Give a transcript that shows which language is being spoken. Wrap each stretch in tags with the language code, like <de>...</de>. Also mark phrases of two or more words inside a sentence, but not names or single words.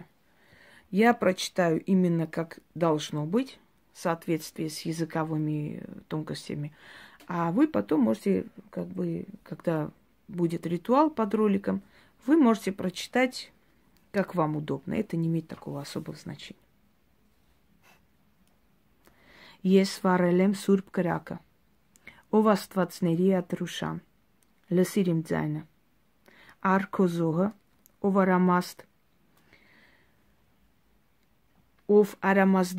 <ru>Я прочитаю именно как должно быть, в соответствии с языковыми тонкостями. А вы потом можете, когда будет ритуал под роликом, вы можете прочитать, как вам удобно. Это не имеет такого особого значения.</ru> <hy>Ես վառել եմ Սուրբ կրակը, ով աստվածների ադրուշան, լսիր իմ ձայնը, առ քո զոհը, ով արամաստ, ով արամազդի</hy>